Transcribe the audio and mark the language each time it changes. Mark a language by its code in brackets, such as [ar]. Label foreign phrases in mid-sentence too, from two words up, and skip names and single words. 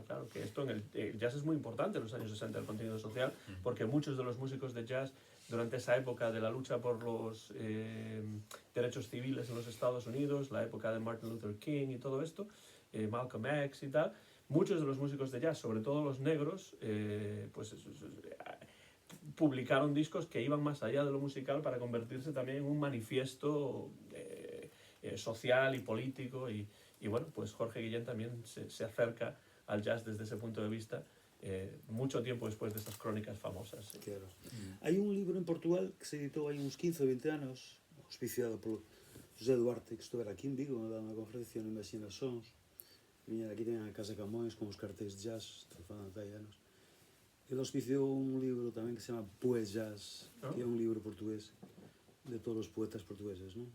[es] Claro que esto en el jazz es muy importante en los años 60, el contenido social, porque muchos de los músicos de jazz durante esa época de la lucha por los derechos civiles en los Estados Unidos, la época de Martin Luther King y todo esto, Malcolm X y tal, muchos de los músicos de jazz, sobre todo los negros, pues publicaron discos que iban más allá de lo musical para convertirse también en un manifiesto social y político. Y bueno, pues Jorge Guillén también se acerca al jazz desde ese punto de vista, mucho tiempo después de estas crónicas famosas. Sí. Claro. [gl] Hai un libro en Portugal que se editou hai uns 15 ou 20 anos, auspiciado polo José Duarte, que estuvera aquí en Vigo, dando unha conferencia no Imaginações. Viñera aquí tamén a Casa Camões con os cartéis de jazz, estou falando hai anos. Ele auspiciou un libro tamén que se chama Poes Jazz, que é un libro portugués de todos os poetas portugueses, non?